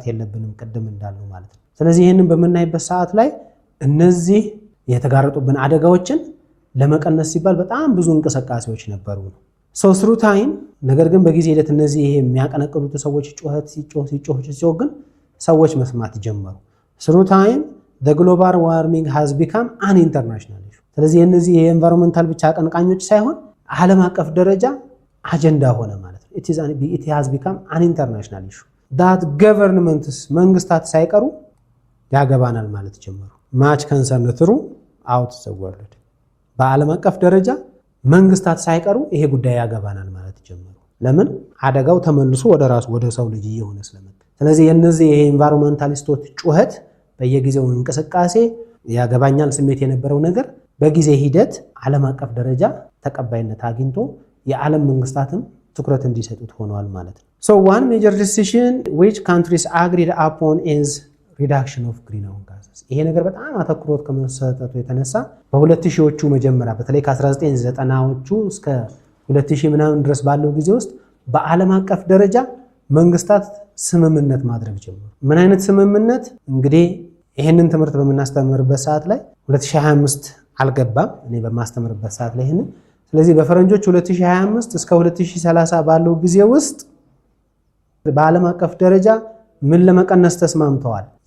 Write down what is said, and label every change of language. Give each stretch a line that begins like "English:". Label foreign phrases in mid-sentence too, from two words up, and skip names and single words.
Amharic: የለብንም ቅድም እንዳልነው ማለት ነው። ስለዚህ ይህንን በምናይበት ሰዓት ላይ እነዚህ የተጋረጡብን አደጋዎችን ለመቀነስ ሲባል በጣም ብዙ እንቅስቃሴዎች ነበሩ ነው
English: through time።
Amharic: ነገር ግን በጊዜ ሂደት እነዚህ ይሄ የሚያቀነቅኑት ሰዎች ጩኸት ሲጮህ ግን ሰዎች መስማት ጀመሩ።
English: through time the global warming has become an international issue
Amharic: ስለዚህ እነዚህ የኤንቫይሮንመንታል ብቻ አቀንቃኞች ሳይሆን ዓለም አቀፍ ደረጃ አጀንዳ ሆነ ማለት ነው።
English: it has become an international issue that governments
Amharic: መንግስታት ሳይቀሩ ያገባናል ማለት ጀመሩ።
English: much concern throughout the world
Amharic: በዓለም አቀፍ ደረጃ መንግስታት ሳይቀሩ ይሄ ጉዳይ ያገባናል ማለት ጀመሩ። ለምን? አደጋው ተመልሶ ወደ ራሱ ወደ ሰው ልጅ እየሆነ ስለመጣ። ስለዚህ የነዚህ ይሄ ኤንቫይሮንመንታሊስቶች ጩኸት በየጊዜው እንቅስቃሴ ያገባኛል ስሜት የነበረው ነገር በጊዜ ሂደት ዓለም አቀፍ ደረጃ ተቀባይነት አግኝቶ የዓለም መንግስታትም ትኩረት እንዲሰጡት ሆኗል ማለት ነው።
English: so one major decision which countries agreed upon is reduction of greenhouse gases
Amharic: ይሄ ነገር በጣም አተኩሮት ከመሰጠቱ የተነሳ በ2000ዎቹ መጀመሪያ በተለይ ከ1990ዎቹ እስከ 2000 ምናምን ድረስ ባለው ጊዜ ውስጥ በዓለም አቀፍ ደረጃ መንግስታት ስምምነት ማድረግ ጀመሩ። ምን አይነት ስምምነት? እንግዲህ ይሄንን ትምህርት በመናስተምርበት ሰዓት ላይ 2025 አልገባም እኔ በማስተምርበት ሰዓት ላይ ይሄንን። ስለዚህ በፈረንጆች 2025 እስከ 2030 ባለው ጊዜ ውስጥ በዓለም አቀፍ ደረጃ ምን ለመቀነስ ተስማምተዋል?